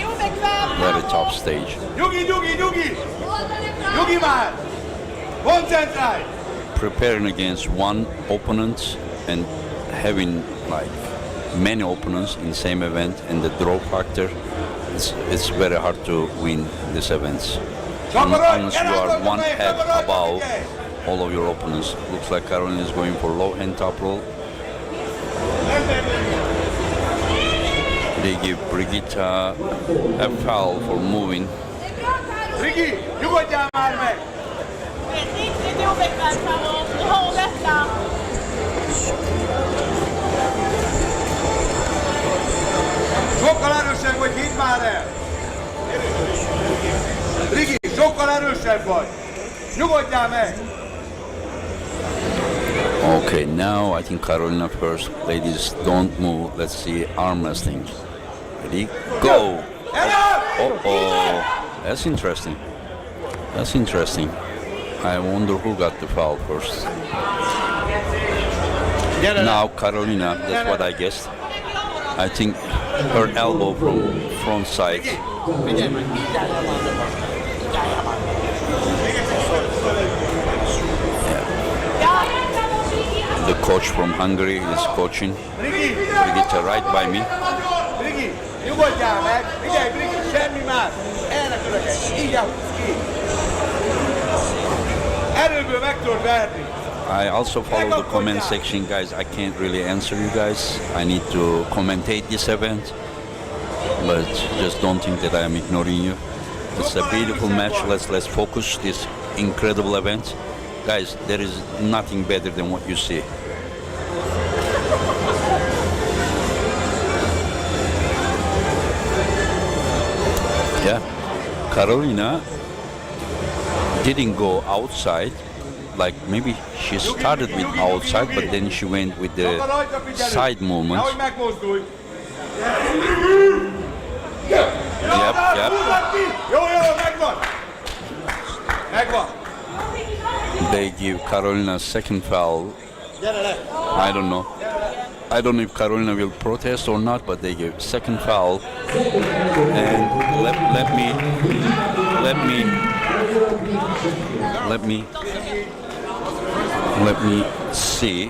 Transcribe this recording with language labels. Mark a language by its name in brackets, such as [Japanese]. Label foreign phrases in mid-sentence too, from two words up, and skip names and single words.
[English] Very tough stage. [Hungarian] Nyugi! Nyugi már! Koncentrálj! [English] Preparing against one opponent and having like many opponents in the same event and the draw factor, it's very hard to win these events. Unless you are one head above all of your opponents. Looks like Carolina is going for low hand top roll. They give Brigitta a foul for moving. [Hungarian] Rigi, nyugodjál már meg! Sokkal erősebb vagy, hidd már el! Rigi, sokkal erősebb vagy! Nyugodjál meg! [English] Okay, now I think Carolina first. Ladies, don't move. Let's see arm wrestling. Ready? Go! Oh, that's interesting. That's interesting. I wonder who got the foul first. Now Carolina, that's what I guessed. I think her elbow from front side. coach from Hungary is coaching. Brigitte right by me. [Hungarian] Brigi, nyugodjál meg! Figyelj, Brigi, semmi más! Elnökölöket, így ahúz ki! Erőből meg tudod verni! [English] I also follow the comment section, guys. I can't really answer you guys. I need to commentate this event, but just don't think that I am ignoring you. It's a beautiful match. Let's focus this incredible event, guys. There is nothing better than what you see. Yeah, Carolina didn't go outside. Like maybe she started with outside, but then she went with the side movement. [Hungarian] Ahogy megmozdulj! [English] Yep. [Hungarian] Húzzad ki! Jó, megvan! Megvan! [English] They give Carolina a second foul. [Hungarian] Gyere le! [English] I don't know. I don't know if Carolina will protest or not, but they give second foul. And let me see.